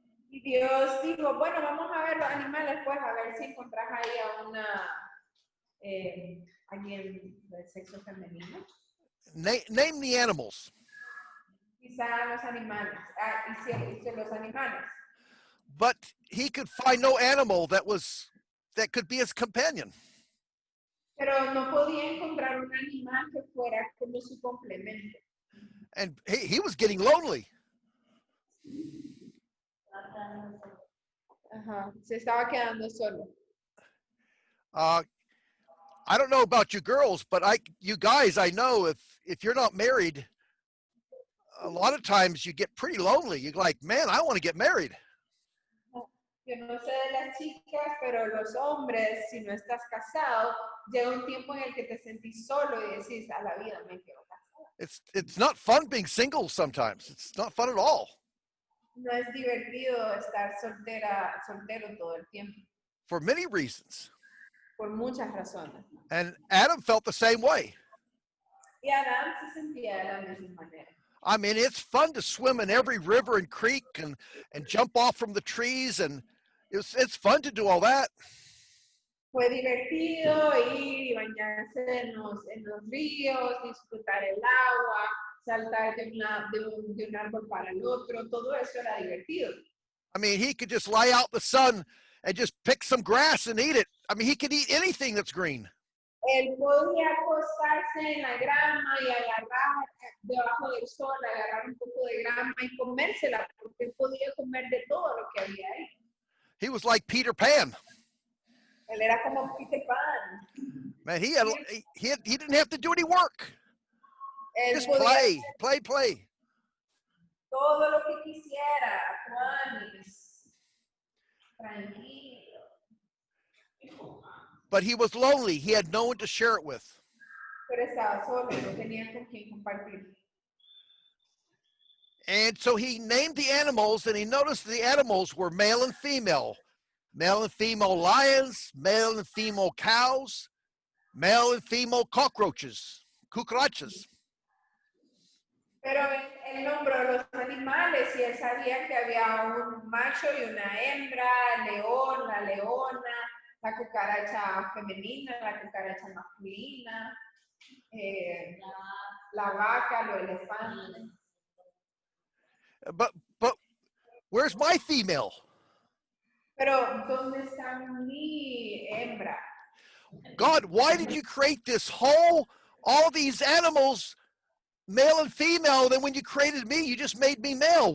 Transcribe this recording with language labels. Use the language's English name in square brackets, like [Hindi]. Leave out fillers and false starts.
[Spanish] Y Dios dijo, bueno, vamos a ver los animales, pues, a ver si encontrás ahí a una, alguien del sexo femenino. [English] Name the animals. [Spanish] Quizá los animales, hice los animales. [English] But he could find no animal that could be his companion. [Spanish] Pero no podía encontrar un animal que fuera como su complemento. [English] And he was getting lonely. [Spanish] Ajá, se estaba quedando solo. [English] I don't know about you girls, but you guys, I know if you're not married, a lot of times you get pretty lonely. You're like, man, I want to get married. [Spanish] Yo no sé de las chicas, pero los hombres, si no estás casado, llega un tiempo en el que te sentís solo y decís, a la vida me quiero casar. [English] It's not fun being single sometimes. It's not fun at all. [Spanish] No es divertido estar soltero todo el tiempo. [English] For many reasons. [Spanish] Por muchas razones. [English] And Adam felt the same way. [Spanish] Y Adán se sentía de la misma manera. [English] I mean, it's fun to swim in every river and creek and jump off from the trees, and it's fun to do all that. [Spanish] Fue divertido ir y bañarse en los ríos, disfrutar el agua, saltar de un árbol para el otro, todo eso era divertido. [English] I mean, he could just lie out in the sun and just pick some grass and eat it. I mean, he could eat anything that's green. [Spanish] Él podía acostarse en la grama y agarrar debajo del sol, agarrar un poco de grama y comérsela, porque él podía comer de todo lo que había ahí. [English] He was like Peter Pan. [Spanish] Él era como Peter Pan. [English] Man, he didn't have to do any work. [Spanish] Él [English] Just [Spanish] podía [English] play. [Spanish] todo lo que quisiera, Juanis, tranquilo. [English] But he was lonely. He had no one to share it with. [Spanish] Pero estaba solo, no tenía con quién compartir. [English] And so he named the animals, and he noticed the animals were male and female lions, male and female cows, male and female cucarachas. [Spanish] Pero él nombró los animales y él sabía que había un macho y una hembra, león, la leona, la cucaracha femenina, la cucaracha masculina, la vaca, los elefantes. [English] But where's my female? [Spanish] Pero ¿dónde está mi hembra? [English] God, why did you create all these animals, male and female, then when you created me, you just made me male?